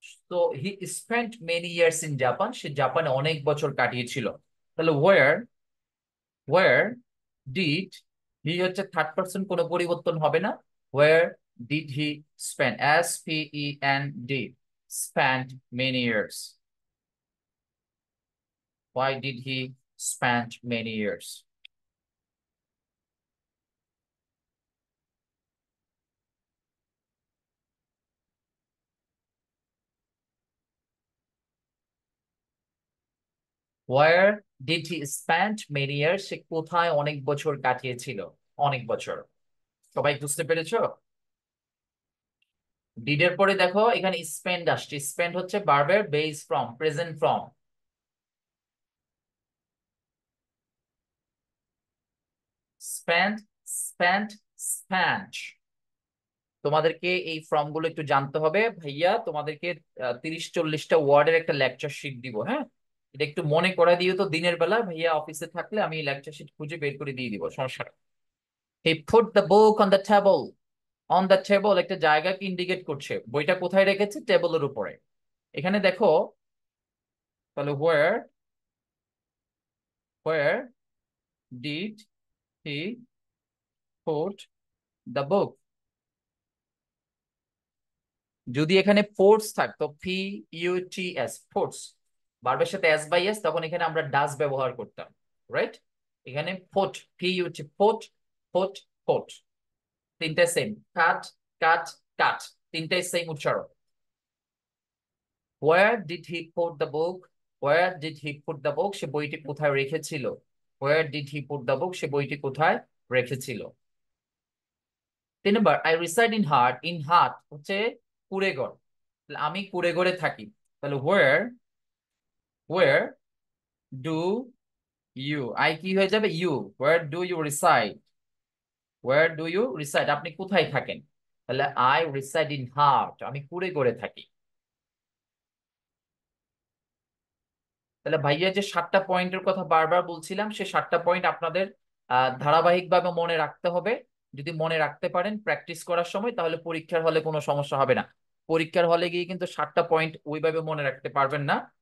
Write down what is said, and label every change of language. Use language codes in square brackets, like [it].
[bn] তো [en] he spent many years in Japan, [bn] সে জাপানে অনেক বছর কাটিয়েছিল। তাহলে [en] where did he [bn] হচ্ছে থার্ড পারসন, কোনো পরিবর্তন হবে না। [en] Where did he spend, SPEND, spend many years. Why did he spend many years? Where did he spend many years? [bn] সে কোথায় অনেক বছর কাটিয়েছিল? অনেক বছর। সবাই বুঝতে পেরেছো? ডিড এর পরে দেখো এখানে স্পেন্ড আসছে। স্পেন্ড হচ্ছে ভার্বের base form, present form. Spend, spent, spend. তোমাদেরকে এই ফর্ম গুলো একটু জানতে হবে ভাইয়া। তোমাদেরকে 30-40টা ওয়ার্ডের একটা লেকচার শিট দিব, হ্যাঁ। এটা একটু মনে করে দিও তো, দিনের বেলা ভাইয়া অফিসে থাকলে আমি লেকচার শিট খুঁজে বের করে দিয়ে দিব, সমস্যা নেই। [en] He put the book on the table. On the table [bn] একটা জায়গাকে ইন্ডিকেট করছে, বইটা কোথায় রেখেছে? টেবিলের উপরে। এখানে দেখো, তাহলে [en] where did he put the book? [bn] যদি এখানে পোর্টস থাকতো, PUTS, পোর্টস, ভার্বের সাথে এস বাই এস, তখন এখানে আমরা ডাজ ব্যবহার করতাম, রাইট? এখানে put, PUT, put, put, put, তিনটাই সেম। কাট, কাট, কাট, তিনটাই সেম উচ্চারণ। [en] Where did he put the book? Where did he put the book? [bn] সে বইটি কোথায় রেখেছিল? [en] Where did he put the book? [bn] সে বইটি কোথায় রেখেছিল? [en] 3 নম্বর, I reside in Hart. [bn] In Hart হচ্ছে কুড়েঘর। তাহলে আমি কুড়েঘরে থাকি। তাহলে [en] where do you, [bn] I কি হয়ে যাবে? [en] You. Where do you reside? Where do you reside? [bn] আপনি কোথায় থাকেন? [en] তাহলে I reside in Hart. [bn] আমি কুড়েঘরে থাকি। তাহলে ভাইয়া যে 7টা পয়েন্টের কথা বারবার বলছিলাম, সে 7টা পয়েন্ট আপনাদের ধারাবাহিকভাবে মনে রাখতে হবে। যদি মনে রাখতে পারেন প্র্যাকটিস করার সময়, তাহলে পরীক্ষার হলে কোনো সমস্যা হবে না। পরীক্ষার হলে গিয়ে কিন্তু 7টা পয়েন্ট ওইভাবে মনে রাখতে পারবেন না।